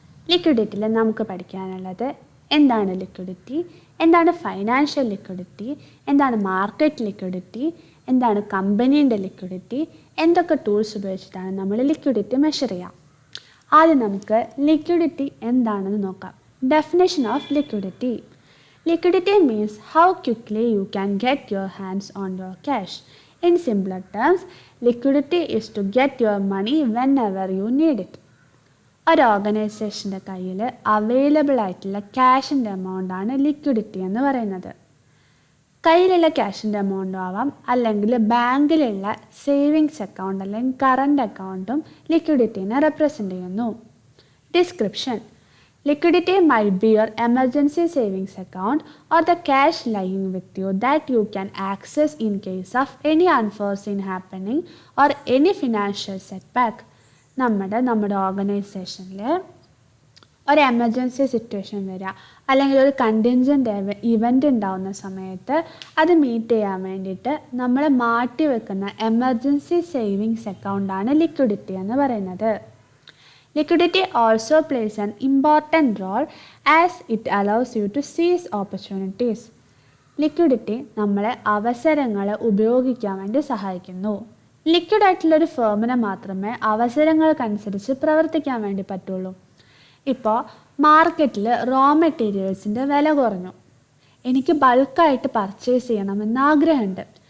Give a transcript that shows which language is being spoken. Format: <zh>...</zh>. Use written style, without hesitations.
<ml>ലിക്വിഡിറ്റിയിൽ നമുക്ക് പഠിക്കാനുള്ളത് എന്താണ് ലിക്വിഡിറ്റി, എന്താണ് ഫൈനാൻഷ്യൽ ലിക്വിഡിറ്റി, എന്താണ് മാർക്കറ്റ് ലിക്വിഡിറ്റി, എന്താണ് കമ്പനീൻ്റെ ലിക്വിഡിറ്റി, എന്തൊക്കെ ടൂൾസ് ഉപയോഗിച്ചിട്ടാണ് നമ്മൾ ലിക്വിഡിറ്റി മെഷർ ചെയ്യുക. ആദ്യം നമുക്ക് ലിക്വിഡിറ്റി എന്താണെന്ന് നോക്കാം.</ml> <en>Definition of liquidity. Liquidity means how quickly you can get your hands on your cash. In simpler terms, liquidity is to get your money whenever you need it.</en> <ml>ഒരു ഓർഗനൈസേഷൻ്റെ കയ്യിൽ available ആയിട്ടുള്ള ക്യാഷിൻ്റെ എമൗണ്ടാണ് liquidity എന്ന് പറയുന്നത്. കയ്യിലുള്ള ക്യാഷിൻ്റെ എമൗണ്ടും ആവാം, അല്ലെങ്കിൽ ബാങ്കിലുള്ള സേവിങ്സ് അക്കൗണ്ട് അല്ലെങ്കിൽ current അക്കൗണ്ടും ലിക്വിഡിറ്റീനെ റെപ്രസെൻ്റ് ചെയ്യുന്നു.</ml> <en>Description. Liquidity might be your emergency savings account or the cash lying with you that you can access in case of any unforeseen happening or any financial setback.</en> <ml>നമ്മുടെ ഓർഗനൈസേഷനിൽ ഒരു emergency situation വരിക, അല്ലെങ്കിൽ ഒരു കണ്ടിൻജൻ്റ് event ഉണ്ടാവുന്ന സമയത്ത് അത് meet ചെയ്യാൻ വേണ്ടിയിട്ട് നമ്മൾ മാറ്റി വെക്കുന്ന എമർജൻസി സേവിങ്സ് അക്കൗണ്ടാണ് ലിക്വിഡിറ്റി എന്ന് പറയുന്നത്.</ml> <en>Liquidity also plays an important role as it allows you to seize opportunities.</en> <ml>Liquidity നമ്മളെ അവസരങ്ങൾ ഉപയോഗിക്കാൻ വേണ്ടി സഹായിക്കുന്നു. ലിക്വിഡ് ആയിട്ടുള്ളൊരു ഫേമിന് മാത്രമേ അവസരങ്ങൾക്കനുസരിച്ച് പ്രവർത്തിക്കാൻ വേണ്ടി പറ്റുള്ളൂ. ഇപ്പോൾ മാർക്കറ്റിൽ റോ മെറ്റീരിയൽസിൻ്റെ വില കുറഞ്ഞു, എനിക്ക് ബൾക്കായിട്ട് പർച്ചേസ് ചെയ്യണമെന്ന് ആഗ്രഹമുണ്ട്.</ml>